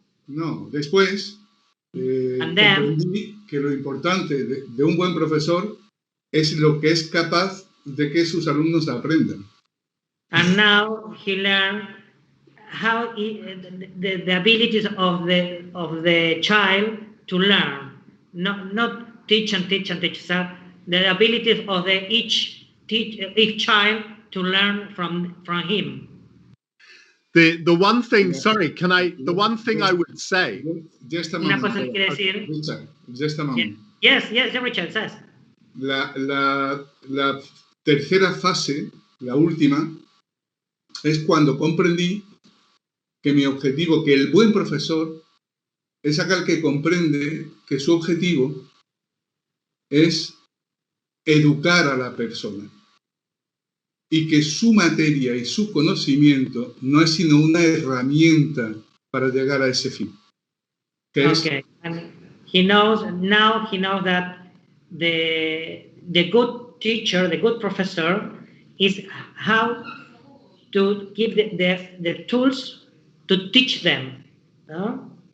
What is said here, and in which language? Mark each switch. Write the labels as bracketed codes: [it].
[es] no, después comprendí que lo importante de un buen profesor es lo que es capaz de que sus alumnos aprendan. [en] And now he learned how the abilities of the child to learn, not teach. So the abilities of each child to learn from him. The one thing, sorry, the one thing I would say. [es] Una cosa que quiere decir. [en] Yes, Richard says. [es] La tercera fase, la última, es cuando comprendí que mi objetivo, que el buen profesor es aquel que comprende que su objetivo es educar a la persona y que su materia y su conocimiento no es sino una herramienta para llegar a ese fin. [en] Okay, and he knows that the good teacher, the good professor, is how to give the tools to teach them. No?